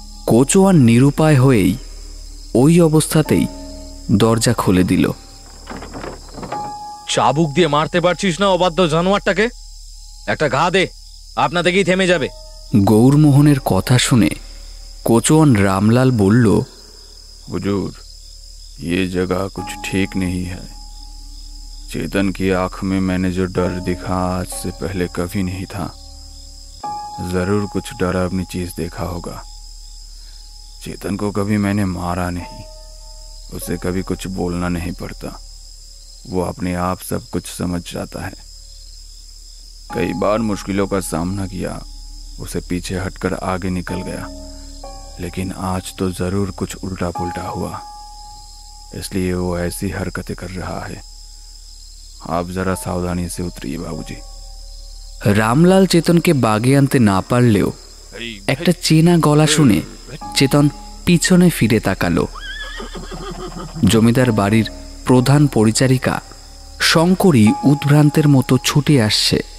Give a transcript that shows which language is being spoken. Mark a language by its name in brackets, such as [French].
[Bangla] কোচওয়ান নিরুপায় হয়েই ওই অবস্থাতেই দরজা খুলে দিল। চাবুক দিয়ে মারতে পারছিস না অবাধ্য জানোয়ারটাকে? একটা ঘা দে, আপনা থেকেই থেমে যাবে। গৌরমোহনের কথা শুনে [Hindi] कोचवान रामलाल बोल, हुजूर, ये जगह कुछ ठीक नहीं है। चेतन की आंख में मैंने जो डर दिखा आज से पहले कभी नहीं था। जरूर कुछ डरावनी चीज देखा होगा। चेतन को कभी मैंने मारा नहीं, उसे कभी कुछ बोलना नहीं पड़ता, वो अपने आप सब कुछ समझ जाता है। कई बार मुश्किलों का सामना किया, उसे पीछे हटकर आगे निकल गया, लेकिन आज तो जरूर कुछ उल्टा पुल्टा हुआ, इसलिए वो ऐसी हरकतें कर रहा है। आप जरा सावधानी से उतरिए बाबूजी। [Bangla] रामलाल चेतन के बागे आनते ना पारलेও একটা চেনা গলা শুনে চেতন পিছনে ফিরে তাকালো। জমিদার বাড়ির প্রধান পরিচারিকা শঙ্করী উদ্ভ্রান্তের মতো ছুটে আসছে।